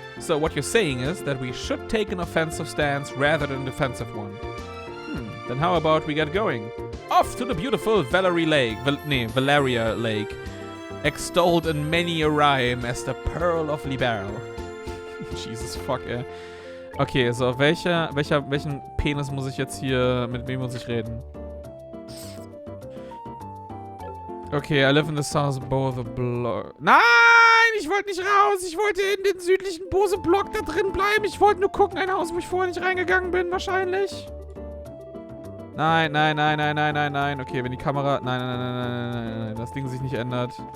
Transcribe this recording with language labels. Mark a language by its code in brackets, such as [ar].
[en] So what you're saying is that we should take an offensive stance rather than a defensive one. Then how about we get going? Off to the beautiful Valeria Lake. Extolled in many a rhyme as the Pearl of Liberal. Jesus fuck, ey. [de] Okay, so welchen Penis muss ich jetzt hier, mit wem muss ich reden? [en] Okay, I live in the south Bose Block. [de] Nein, ich wollte nicht raus. Ich wollte in den südlichen Bose Block da drin bleiben. Ich wollte nur gucken, ein Haus, wo ich vorher nicht reingegangen bin, wahrscheinlich. Nein. Okay, wenn die Kamera... Nein. Das Ding sich nicht ändert.